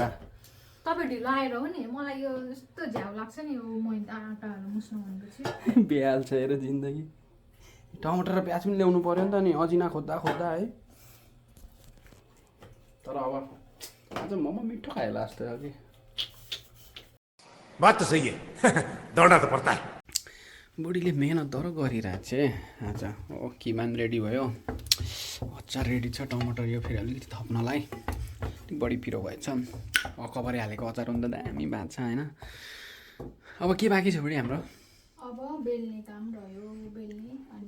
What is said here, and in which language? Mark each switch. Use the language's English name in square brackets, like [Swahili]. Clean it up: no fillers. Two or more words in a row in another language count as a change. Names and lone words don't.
[Nepali] तपाईँ ढिलो आएर हो नि, मलाई यो यस्तो झ्याउ लाग्छ नि यो मैदा आँटाहरू मुस्नु भनेपछि। बिहाल्छ हेर जिन्दगी। टमाटर र प्याज पनि ल्याउनु पऱ्यो नि त नि, अजिना खोज्दा है। तर अब आज मोमो मिठो खायो लास्ट अघि। [Hindi] बात तो सही है दौड़ना तो पड़ता है। [Nepali] बुढीले मेहनत दर गरिरहेको छ आज। ओ किमान रेडी भयो, अचार रेडी छ, टमाटर यो फेरि अलिकति थप्नलाई अलिक बढी पिरो भएछ। अकबरी हालेको अचार हुँदा दामी भएको छ होइन। अब के बाँकी छ बुढी हाम्रो? अब बेल्ने काम रह्यो, बेल्ने अनि